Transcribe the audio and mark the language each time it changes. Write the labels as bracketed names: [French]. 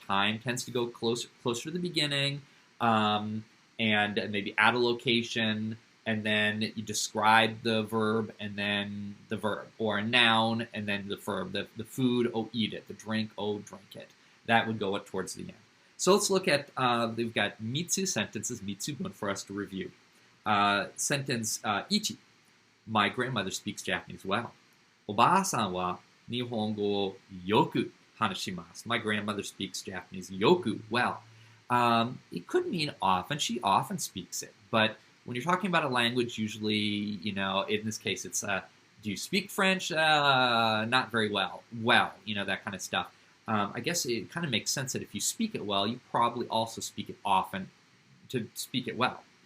[English] Time tends to go closer to the beginning, and maybe add a location, and then you describe the verb, and then the verb, or a noun, and then the verb. The food, oh, eat it. The drink, oh, drink it. That would go towards the end. So let's look at, we've got mitsu sentences, mitsu-bun, for us to review. Sentence 1. My grandmother speaks Japanese well. [Japanese] おばあさんは日本語をよく話します. [English] My grandmother speaks Japanese よく well. It could mean often. She often speaks it. But when you're talking about a language, usually, in this case, it's do you speak French? Not very well. Well, that kind of stuff. I guess it kind of makes sense that if you speak it well, you probably also speak it often to speak it well.